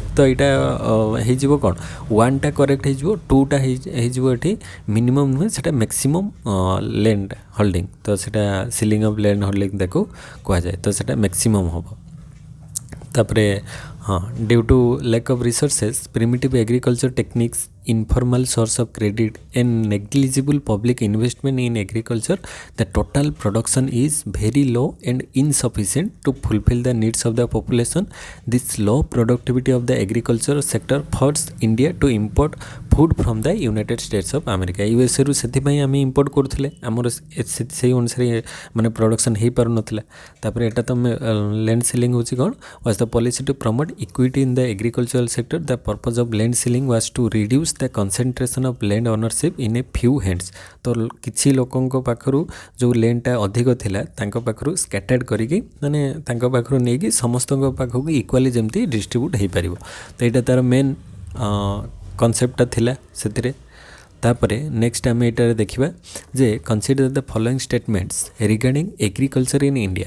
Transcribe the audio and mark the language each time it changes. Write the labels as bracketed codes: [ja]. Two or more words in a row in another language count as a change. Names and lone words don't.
[or] ତ ଏଇଟା ହେଇଯିବ କ'ଣ, 1ଟା କରେକ୍ଟ ହେଇଯିବ, 2ଟା ହେଇଯିବ ଏଠି ମିନିମମ୍ ନୁହେଁ, ସେଟା [en] maximum land holding. [or] ତ ସେଟା [en] ceiling of land holding [or] ତାକୁ କୁହାଯାଏ। ତ ସେଟା ମ୍ୟାକ୍ସିମମ୍ ହେବ। ତାପରେ ହଁ, [en] due to lack of resources primitive agriculture techniques informal source of credit and negligible public investment in agriculture, the total production is very low and insufficient to fulfill the needs of the population. This low productivity of the agriculture sector forced India to import food from the United States of America. USA ରୁ [or] ସେଥିପାଇଁ ଆମେ ଇମ୍ପୋର୍ଟ କରୁଥିଲେ, ଆମର ସେଇ ଅନୁସାରେ ମାନେ ପ୍ରଡକ୍ସନ୍ ହେଇପାରୁନଥିଲା। ତାପରେ ଏଇଟା ତ [en] land ceiling [or] ହେଉଛି କ'ଣ, [en] was the policy to promote equity in the agricultural sector. The purpose of land ceiling was to reduce the concentration of land ownership in a few hands. [or] ତ କିଛି ଲୋକଙ୍କ ପାଖରୁ ଯେଉଁ ଲ୍ୟାଣ୍ଡଟା ଅଧିକ ଥିଲା ତାଙ୍କ ପାଖରୁ ସ୍କାଟର୍ଡ କରିକି, ମାନେ ତାଙ୍କ ପାଖରୁ ନେଇକି ସମସ୍ତଙ୍କ ପାଖକୁ ଇକ୍ୱାଲି ଯେମିତି ଡିଷ୍ଟ୍ରିବ୍ୟୁଟ୍ ହେଇପାରିବ। ତ ଏଇଟା ତା'ର [en] main conceptଟା [or] ଥିଲା ସେଥିରେ। ତାପରେ ନେକ୍ସଟ ଆମେ ଏଇଟାରେ ଦେଖିବା ଯେ [en] consider the following statements regarding agriculture in India.